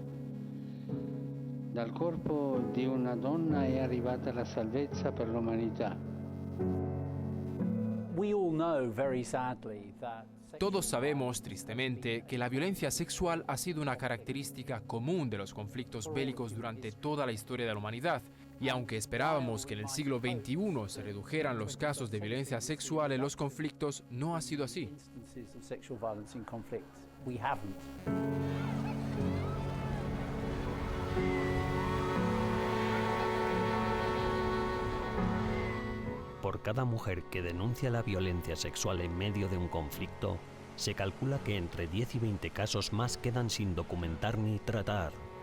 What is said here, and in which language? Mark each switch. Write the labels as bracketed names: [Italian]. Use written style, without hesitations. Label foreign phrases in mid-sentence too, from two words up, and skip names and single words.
[Italian] Dal corpo di una donna è arrivata la salvezza per l'umanità. [English] We all know very sadly that [Spanish] Todos sabemos, tristemente, que la violencia sexual ha sido una característica común de los conflictos bélicos durante toda la historia de la humanidad. Y aunque esperábamos que en el siglo XXI se redujeran los casos de violencia sexual en los conflictos, no ha sido así. Por cada mujer que denuncia la violencia sexual en medio de un conflicto, se calcula que entre 10 y 20 casos más quedan sin documentar ni tratar.